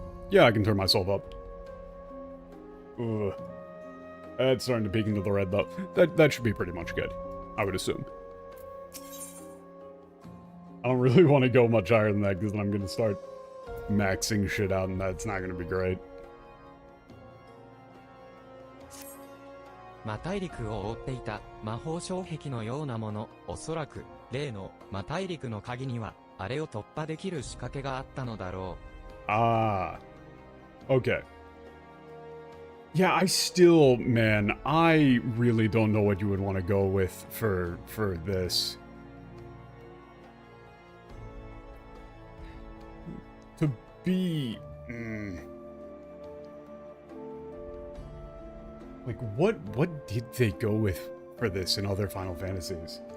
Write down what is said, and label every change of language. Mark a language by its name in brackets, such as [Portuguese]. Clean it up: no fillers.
[English] Yeah, I can turn myself up. Ugh. It's starting to peek into the red, though. That should be pretty much good, I would assume. I don't really want to go much higher than that, because then I'm going to start maxing shit out, and that's not going to be great. [Japanese] 魔大陸を覆っていた魔法障壁のようなもの、おそらく例の魔大陸の鍵にはあれを突破できる仕掛けがあったのだろう。 [English] Ah. Okay. Yeah, I still, man, I really don't know what you would want to go with for this. To be... Like, what did they go with for this in other Final Fantasies?